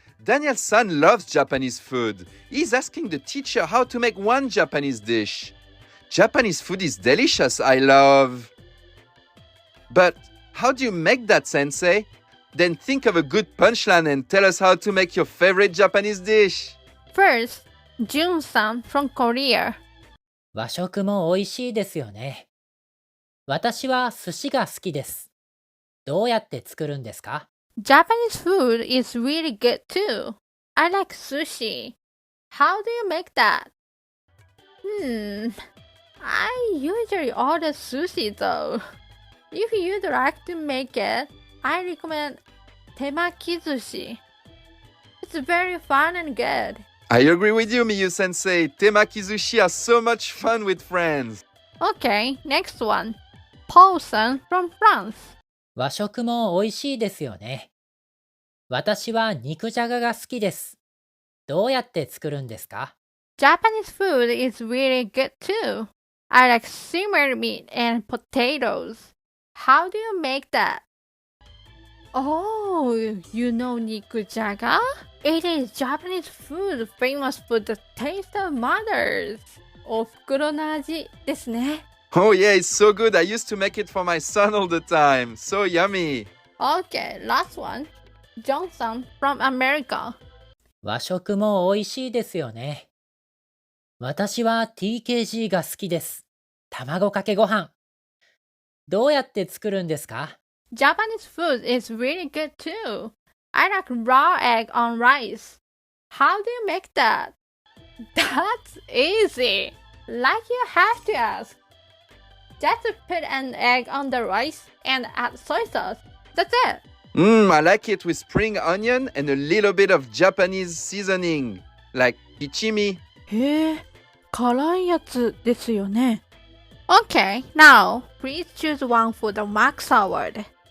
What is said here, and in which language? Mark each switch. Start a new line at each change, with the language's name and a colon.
English: Daniel's son loves Japanese food. He's asking the teacher how to make one Japanese dish. Japanese food is delicious, I love. But how do you make that, sensei? Then think of a good punchline and tell us how to make your favorite Japanese dish. First, Jun さん from Korea.
Japanese: 和食も美味しいですよね。私は寿司が好きです。どうやって作るんですか？
English: Japanese food is really good too. I like sushi. How do you make that? I usually order sushi though. If you'd like to make it, I recommend temaki sushi. It's very fun and good. I agree with you, Miyu-sensei. Temaki-sushi are so much fun with friends. Okay, next one. Paul-san from France.
Japanese: 和食も美味しいですよね。私は肉じゃがが好きです。どうやって作るんですか？
English: Japanese food is really good too. I like simmered meat and potatoes. How do you make that? Oh, you know nikujaga? It is Japanese food famous for the taste of mothers.
Japanese: お袋の味ですね。
English: Oh yeah, it's so good. I used to make it for my son all the time. So yummy. Okay, last one. Johnson from America.
Japanese: 和食も美味しいですよね。私は TKG が好きです。卵かけご飯。どうやって作るんですか？
English: Japanese food is really good too. I like raw egg on rice. How do you make that? That's easy. Like you have to ask. Just put an egg on the rice and add soy sauce. That's it. I like it with spring onion and a little bit of Japanese seasoning, like ichimi.
Japanese: へえ、辛いやつですよね。
English: Okay, now please choose one for the Max Award.